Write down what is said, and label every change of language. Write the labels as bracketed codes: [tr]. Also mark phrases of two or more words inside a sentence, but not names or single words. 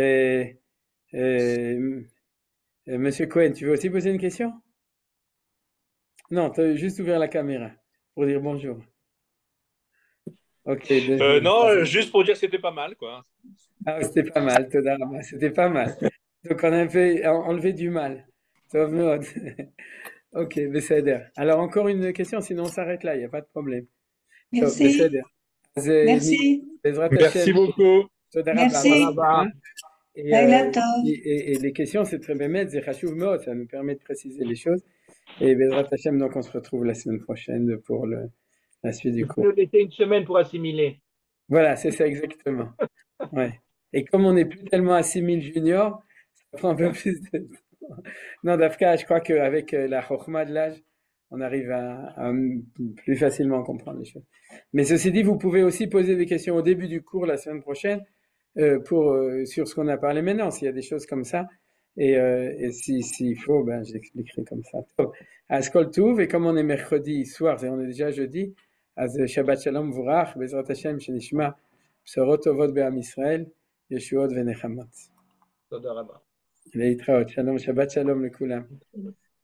[fr] Monsieur Cohen, tu veux aussi poser une question? Non, tu as juste ouvert la caméra pour dire bonjour. Ok, désolé. Non, juste pour dire que c'était pas mal, quoi. Ah, c'était pas mal, [he] תודה רבה, [fr] c'était pas mal. Donc on a un peu enlevé du mal. [he] Tov מאוד. Ok, בסדר. [fr] Alors encore une question, sinon on s'arrête là, il n'y a pas de problème. [he] טוב, [fr] Merci, [he] בסדר. אז [fr] merci, [he] בעזרת [fr] Merci [he] השם, [fr] beaucoup. [he] תודה רבה. [fr] merci. Hein? Et, [he] לילה טוב. [fr] et les questions, c'est très bien, c'est [he] חשוב מאוד, [fr] ça nous permet de préciser les choses. Et [he] בעזרת השם, [fr] donc on se retrouve la semaine prochaine pour la suite du Il faut cours. nous laisser une semaine pour assimiler. Voilà, c'est ça exactement. Ouais. Et comme on n'est plus tellement à 6000 juniors, ça prend un peu plus de temps. Non, Dafka, je crois qu'avec la chokhmah de l'âge, on arrive à plus facilement comprendre les choses. Mais ceci dit, vous pouvez aussi poser des questions au début du cours la semaine prochaine sur ce qu'on a parlé maintenant, s'il y a des choses comme ça. Et s'il faut, ben, j'expliquerai comme ça. À [he] כל טוב, [fr] et comme on est mercredi soir, et on est déjà jeudi, [he] אז שבת שלום מבורך, בעזרת השם שנשמע בשורות טובות בעם ישראל, ישועות ונחמות. תודה רבה. להתראות, שלום, שבת שלום לכולם.